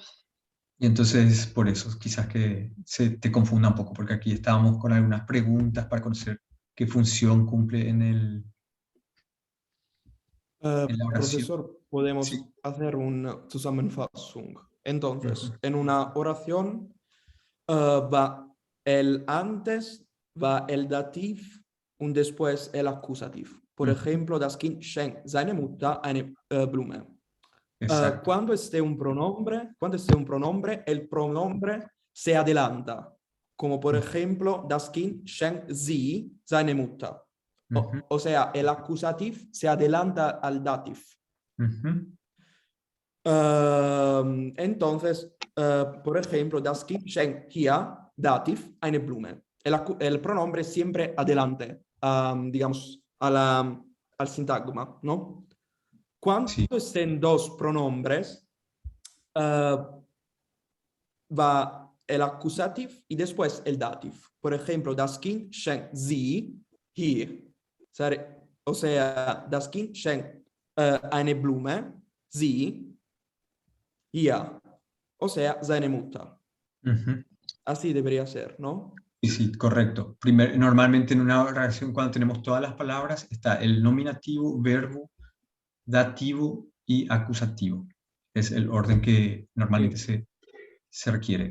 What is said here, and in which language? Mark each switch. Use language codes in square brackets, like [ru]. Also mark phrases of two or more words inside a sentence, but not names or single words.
[es] Y entonces, por eso, quizás que se te confunda un poco, porque aquí estábamos con algunas preguntas para conocer qué función cumple en la oración. Profesor, podemos Sí. hacer una Zusammenfassung. Entonces, en una oración va el antes, va el dativ y después el acusativo. Por ejemplo, [de] das Kind schenkt seine Mutter eine Blume. [es] Cuando esté un pronombre, el pronombre se adelanta. Como por ejemplo, [de] das Kind schenkt sie seine Mutter. [es] O sea, el acusativo se adelanta al dativ. Entonces, por ejemplo, [de] das Kind schenkt hier, dativ, eine Blume. [es] El pronombre siempre adelante, digamos, al sintagma, ¿no? Cuando estén dos pronombres, va el acusativo y después el dativ. Por ejemplo, [de] das Kind schenkt sie hier. [es] O sea, [de] das Kind schenkt eine Blume, sie, hier. [es] O sea, [de] seine Mutter. [es] Así debería ser, ¿no? Sí, sí, correcto. Normalmente en una oración, cuando tenemos todas las palabras, está el nominativo, verbo, dativo y acusativo. Es el orden que normalmente se requiere.